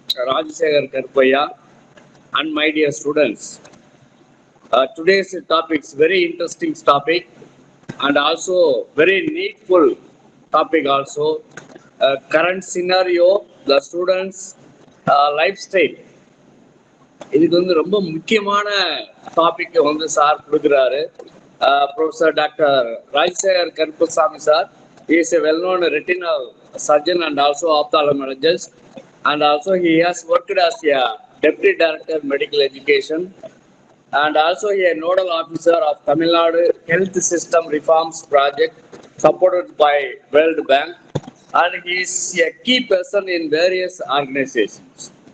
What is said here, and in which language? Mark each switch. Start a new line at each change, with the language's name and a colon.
English: Rajasekhar Karupaiah and my dear students. Today's topic is very interesting topic and also very needful topic also. Current scenario, the students lifestyle,
Tamil: இதுக்கு வந்து ரொம்ப முக்கியமான topic வந்து sir கொடுக்குறாரு.
English: Professor doctor Rajasekar Karuppasamy sir is a well-known retinal surgeon and also ophthalmologist, and also he has worked as a deputy director medical education and also a nodal officer of Tamil Nadu Health System Reforms Project supported by World Bank, and he is a key person in various organizations.